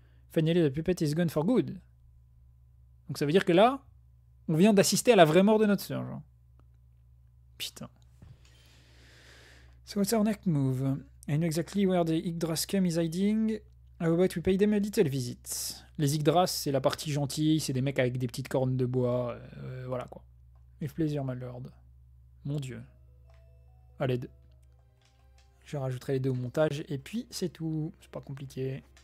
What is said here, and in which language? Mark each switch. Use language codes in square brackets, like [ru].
[en] Finally, the puppet is gone for good. [fr] Donc ça veut dire que là, on vient d'assister à la vraie mort de notre sœur, genre. [en] Putain. So what's our next move? I know exactly where the Yggdraskum is hiding. How about we pay them a little visit? [fr] Les Yggdras, c'est la partie gentille, c'est des mecs avec des petites cornes de bois, voilà quoi. [en] With plaisir, my lord. [fr] Mon dieu. À l'aide. Je rajouterai les deux au montage, et puis c'est tout. C'est pas compliqué.